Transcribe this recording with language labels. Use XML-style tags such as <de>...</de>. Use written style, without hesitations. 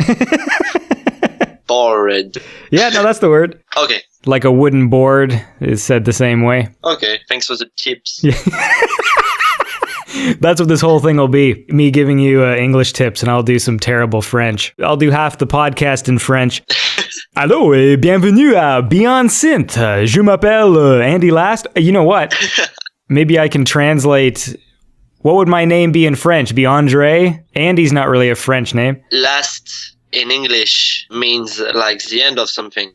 <en>Yeah, no, that's the word. Okay. Like a wooden board is said the same way. Okay, thanks for the tips. Yeah. That's what this whole thing will be. Me giving you English tips, and I'll do some terrible French. I'll do half the podcast in French.</en> <fr>Allô et bienvenue à Beyond Synth. Je m'appelle</fr> <en>Andy Last. You know what? Maybe I can translate. What would my name be in French? Be Andre? Andy's not really a French name. Last in English means like the end of something.</en>